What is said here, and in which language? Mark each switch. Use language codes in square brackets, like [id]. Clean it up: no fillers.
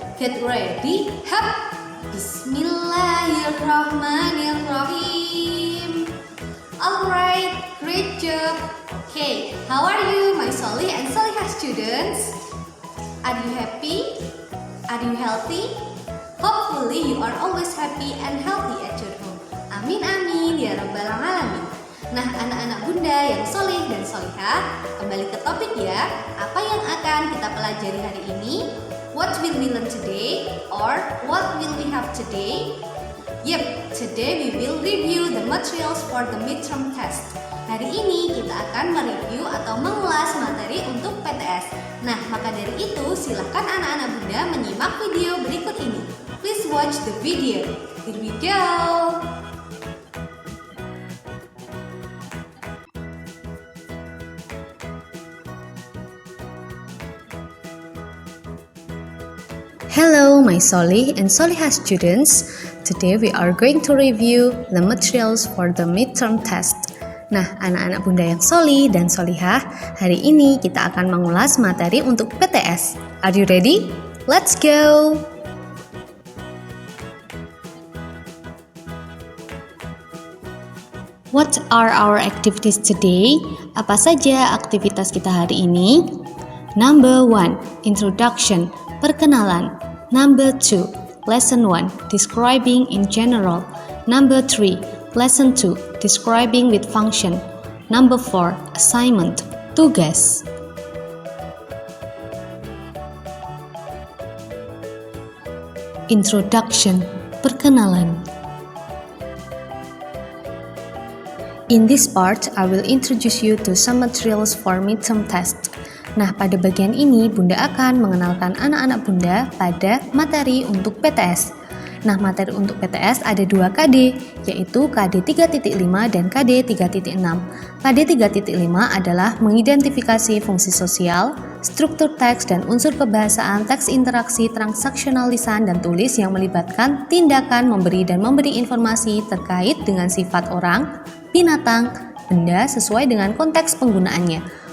[en] Get ready. Hap! [ar] Bismillahirrahmanirrahim. [en] Alright, great job. Okay, how are you my Solih and Solihah students? Are you happy? Are you healthy? Hopefully you are always happy and healthy at your home. [ar] Amin amin ya rabbal alamin. [id] Nah, anak-anak bunda yang soleh dan solihah, kembali ke topik ya. Apa yang akan kita pelajari hari ini? [en] What will we learn today? Or what will we have today? Yep, today we will review the materials for the midterm test. [id] Hari ini kita akan mereview atau mengulas materi untuk PTS. Nah, maka dari itu silakan anak-anak bunda menyimak video berikut ini. [en] Please watch the video. Here we go. Hello my Solih and Solihah students. Today we are going to review the materials for the midterm test. [id] Nah, anak-anak bunda yang solih dan solihah, hari ini kita akan mengulas materi untuk PTS. [en] Are you ready? Let's go! What are our activities today? [id] Apa saja aktivitas kita hari ini? [en] Number 1, introduction, perkenalan. Number 2, lesson 1, describing in general. Number 3, lesson 2, describing with function. Number 4, assignment, tugas. Introduction, perkenalan. In this part, I will introduce you to some materials for midterm test. [id] Nah, pada bagian ini, Bunda akan mengenalkan anak-anak Bunda pada materi untuk PTS. Nah, materi untuk PTS ada 2 KD, yaitu KD 3.5 dan KD 3.6. KD 3.5 adalah mengidentifikasi fungsi sosial, struktur teks dan unsur kebahasaan teks interaksi transaksional lisan dan tulis yang melibatkan tindakan memberi dan memberi informasi terkait dengan sifat orang, binatang, benda sesuai dengan konteks penggunaannya.